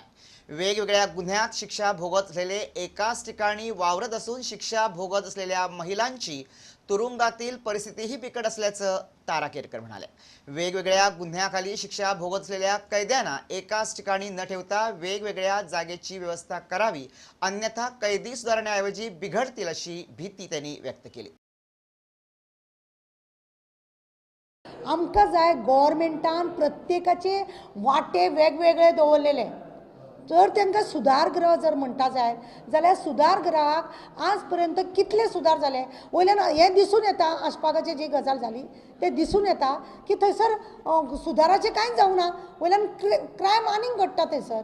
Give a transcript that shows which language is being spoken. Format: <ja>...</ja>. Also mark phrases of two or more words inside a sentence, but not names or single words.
<mr>वेगवेगळ्या गुन्ह्यात शिक्षा भोगत असलेले एकाच ठिकाणी वावरत असून शिक्षा भोगत असलेल्या महिलांची तुरुंगातील परिस्थितीही बिकट असल्याचं तारा केरकर म्हणाले। वेगवेगळ्या गुन्ह्याखाली शिक्षा भोगत असलेल्या कैद्यांना एकाच ठिकाणी न ठेवता वेगवेगळ्या जागेची व्यवस्था करावी, अन्यथा कैदी सुधारण्याऐवजी बिघडतील अशी भीती त्यांनी व्यक्त केली।</mr> <kok>आमकां जाय गव्हर्मेंटान प्रत्येकाचे वाटे वेगवेगळे दवरलेले। जर तांकां सुधारगृह जर म्हणटा जाय जाल्यार सुधारगृहाक आज पर्यंत कितले सुधार जाले। वयल्यान हें दिसून येता, अशफाकाची जी गजाल जाली ते दिसून येता की थंयसर सुधाराचें कांयच जावना, वयल्यान क्रायम आनीक घडटा थंयसर।</kok>